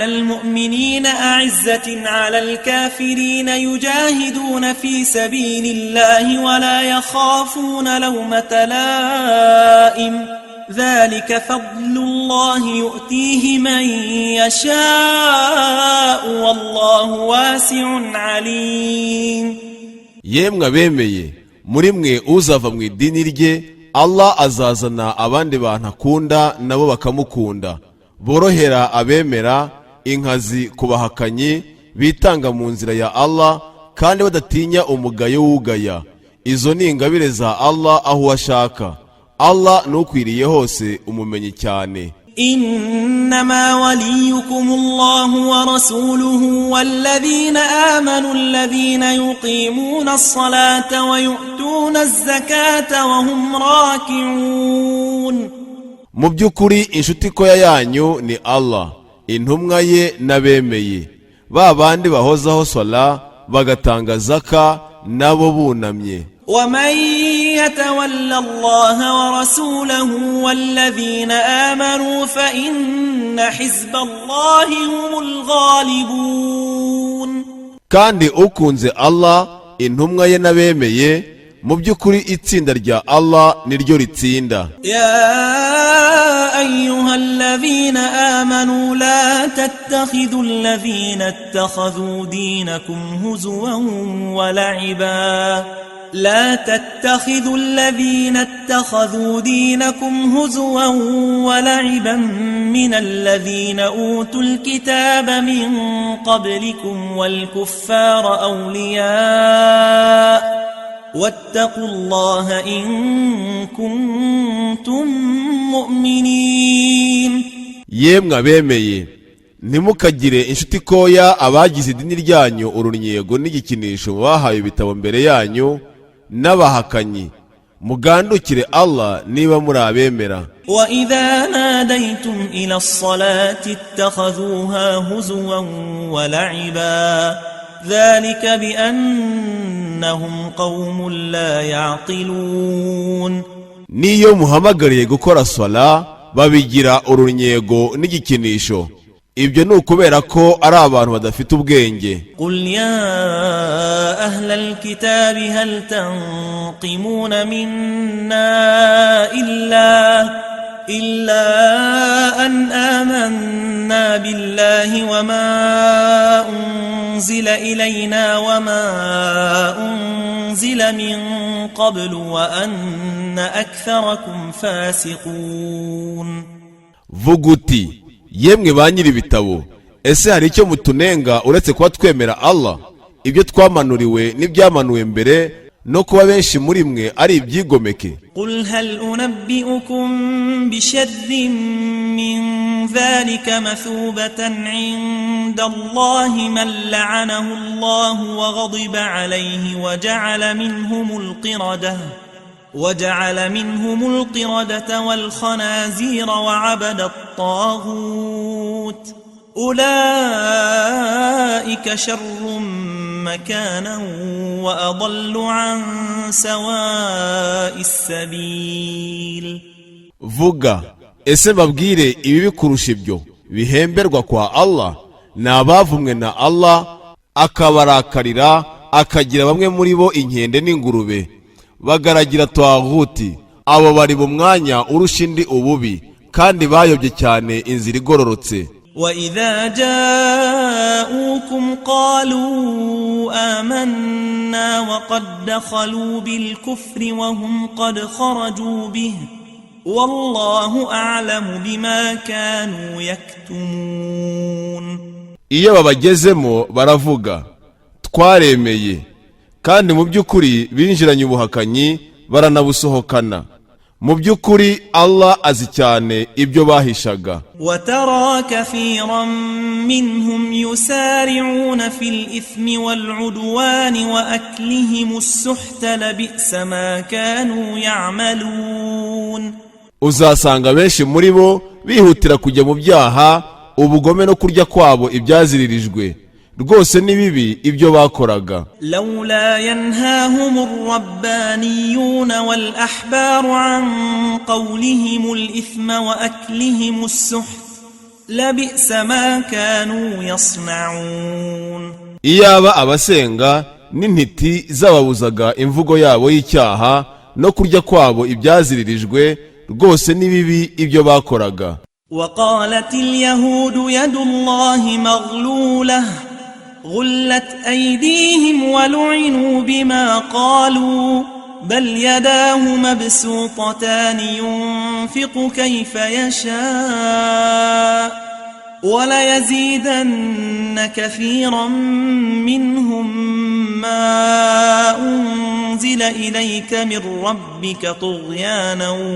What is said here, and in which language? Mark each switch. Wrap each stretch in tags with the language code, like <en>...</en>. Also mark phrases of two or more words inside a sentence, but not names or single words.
<ar>المؤمنين أعزة على الكافرين يجاهدون في سبيل الله ولا يخافون لومة لائم ذلك فضل الله يؤتيه من يشاء والله واسع عليم.</ar> <rw>yemwe abemeye muri mwe uzava mu idini rye Allah azazana abandi bantu akunda nabo bakamukunda, borohera abemera, inkazi kubahakanyi, bitanga mu nzira ya Allah kandi badatinya umugayo wugaya. Izo ni ingabire za Allah aho ashaka. Allah nukwiriye hose umumenyi cyane.</rw> <ar>إنما وليكم الله ورسوله والذين آمنوا الذين يقيمون الصلاة ويؤتون الزكاة وهم راكعون.</ar> <rw>mu by'ukuri inshuti koya yanyu ni Allah, intumwa ye n'abemeye, ba bandi bahozaho sala bagatanga zaka nabo bunamye.</rw> <ar>ومن يتولى الله ورسوله والذين آمنوا فإن حزب الله هم الغالبون.</ar> <rw>kandi ukunze Allah, intumwa ye n'abemeye, mu by'ukuri itsinda rya Allah niryo ritsinda.</rw> <ar>يا أيها الذين آمنوا لا تتخذوا الذين اتخذوا دينكم هزوا ولعبا من الذين أوتوا الكتاب من قبلكم والكفار أولياء واتقوا الله إن كنتم مؤمنين.</ar> <rw>yemwe abemeye ntimukagire inshuti koya abagize idini ryanyu urunyego n'igikinisho bahaye ibitabo mbere yanyu n'abahakanyi, mugandukire Allah niba muri abemera.</rw> <ar>وإذا ناديتم إلى الصلاة اتخذوها هزوا ولعبا ذلك بأنهم قوم لا يعقلون.</ar> <rw>niyo muhamagariye gukora sala babigira urunyego n'igikinisho, ibyo ni ukubera ko ari abantu badafite ubwenge.</rw> <ar>قل يا أهل الكتاب هل تنقمون منا إلا أن آمنا بالله وما أنزل إلينا وما أنزل من قبل وأن أكثركم فاسقون.</ar> <rw>vuga uti yemwe ba nyiri ibitabo, ese hari icyo mutunenga uretse kuba twemera Allah, ibyo twamanuriwe n'ibyamanuwe mbere, no kuba benshi muri mwe ari ibyigomeke.</rw> <ar>قل هل أنبئكم بشر من ذلك مثوبة عند الله من لعنه الله وغضب عليه وجعل منهم القردة والخنازير وعبد الطاغوت أولئك شر مكانا وأضل عن سواء السبيل.</ar> <rw>vuga ese babwire ibi bikurusha ibyo bihemberwa kwa Allah ni abavumwe na Allah akabarakarira, akagira bamwe muri bo inkende n'ingurube, bagaragira twaguti. Abo bari mu mwanya urusha indi ububi, kandi bayobye cyane inzira igororotse.</rw> <ar>وإذا جاءوكم قالوا آمنا وقد دخلوا بالكفر وهم قد خرجوا به والله أعلم بما كانوا يكتمون.</ar> <rw>Iyo babagezemo baravuga twaremeye, kandi mu by'ukuri binjiranye ubuhakanyi baranabusohokana. Mu by'ukuri Allah azi cyane ibyo bahishaga.</rw> <ar>وترى كثيرا منهم يسارعون في الإثم والعدوان وأكلهم السحت لبئس ما كانوا يعملون.</ar> <rw>Uzasanga benshi muri bo bihutira kujya mu byaha, ubugome no kurya kwabo ibyaziririjwe. Rwose ni bibi ibyo bakoraga.</rw> <ar>لولا ينهاهم الربانيون والأحبار عن قولهم الإثم وأكلهم السحت لبئس ما كانوا يصنعون.</ar> <rw>Iyaba abasenga n'intiti zababuzaga imvugo yabo y'icyaha no kurya kwabo ibyaziririjwe, rwose ni bibi ibyo bakoraga.</rw> <ar>وقالت اليهود يد الله مغلولة غلت أيديهم ولعنوا بما قالوا بل يداه مبسوطتان ينفق كيف يشاء وليزيدن كثيرا منهم ما أنزل إليك من ربك طغيانا</ar>